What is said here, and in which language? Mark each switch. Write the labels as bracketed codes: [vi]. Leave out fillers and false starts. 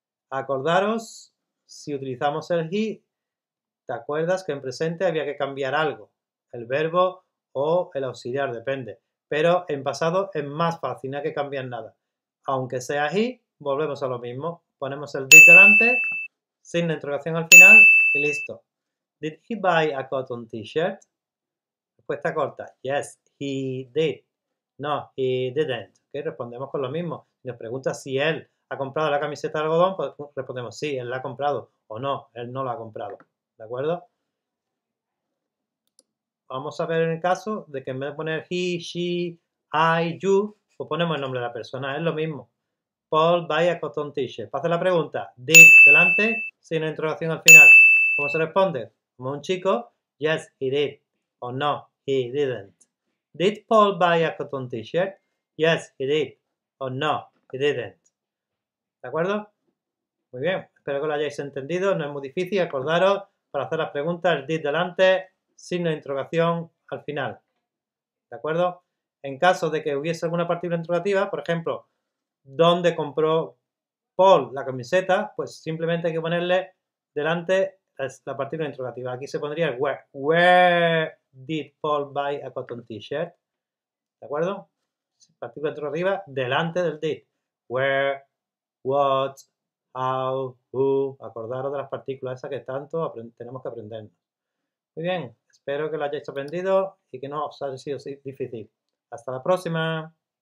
[es] Acordaros, si utilizamos el he, ¿te acuerdas que en presente había que cambiar algo? El verbo o el auxiliar, depende. Pero en pasado es más fácil, no hay que cambiar nada. Aunque sea he, volvemos a lo mismo. Ponemos el did delante, signo de interrogación al final y listo. [en] Did he buy a cotton t-shirt? [es] Respuesta corta. [en] Yes, he did. No, he didn't. ¿Okay? [es] Respondemos con lo mismo. Si nos pregunta si él ha comprado la camiseta de algodón, pues respondemos sí, él la ha comprado. O no, él no la ha comprado. ¿De acuerdo? Vamos a ver en el caso de que en vez de poner he, she, I, you, pues ponemos el nombre de la persona. Es lo mismo. [en] Paul buy a cotton t-shirt. [es] Para hacer la pregunta, did delante, sin interrogación al final. ¿Cómo se responde? Como un chico, [en] yes, he did. [es] O no, [en] he didn't. Did Paul buy a cotton t-shirt? Yes, he did. [es] O no, [en] he didn't. [es] ¿De acuerdo? Muy bien. Espero que lo hayáis entendido. No es muy difícil. Acordaros, para hacer las preguntas, el did delante, signo de interrogación al final. ¿De acuerdo? En caso de que hubiese alguna partícula interrogativa, por ejemplo, ¿dónde compró Paul la camiseta? Pues simplemente hay que ponerle delante la partícula interrogativa. Aquí se pondría el where. [en] Where did Paul buy a cotton t-shirt? [es] ¿De acuerdo? Partícula interrogativa delante del did. Where, what, how, who. Acordaros de las partículas esas que tanto tenemos que aprendernos. Muy bien, espero que lo hayáis aprendido y que no os haya sido difícil. Hasta la próxima.